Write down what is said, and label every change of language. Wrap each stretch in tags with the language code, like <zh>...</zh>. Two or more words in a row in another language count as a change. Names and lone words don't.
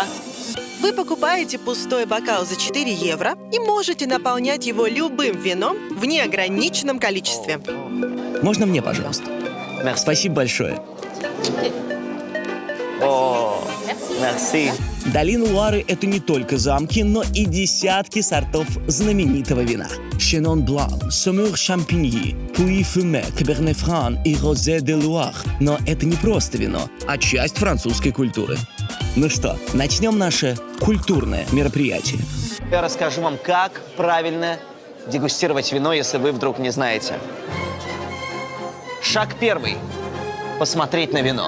<ru>Вы покупаете пустой бокал за 4 евро и можете наполнять его любым вином в неограниченном количестве. Можно мне, пожалуйста? Спасибо большое. О, Merci. Долина Луары — это не только замки, но и десятки сортов знаменитого вина. Chenin Blanc, Saumur Champigny, Puy Fumé, Cabernet Franc и Rosé de Loire. Но это не просто вино, а часть французской культуры. Ну что, начнем наше культурное мероприятие. Я расскажу вам, как правильно дегустировать вино, если вы вдруг не знаете. Шаг первый – посмотреть на вино.</ru>